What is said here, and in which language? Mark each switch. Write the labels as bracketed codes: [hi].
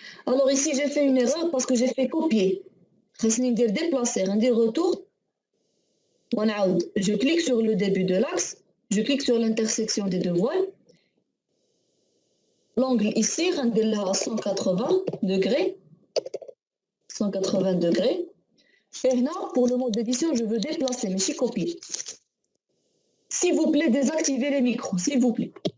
[fr] Alors ici, j'ai fait une erreur parce que j'ai fait copier. [ar] خاصني ندير déplacer, ندير retour. [fr] Je clique sur le début de l'axe, je clique sur l'intersection des deux voiles. L'angle ici, à 180 degrés. 180 degrés. Et là, pour le mode d'édition, je veux déplacer, mais je copie. S'il vous plaît, désactivez les micros, s'il vous plaît.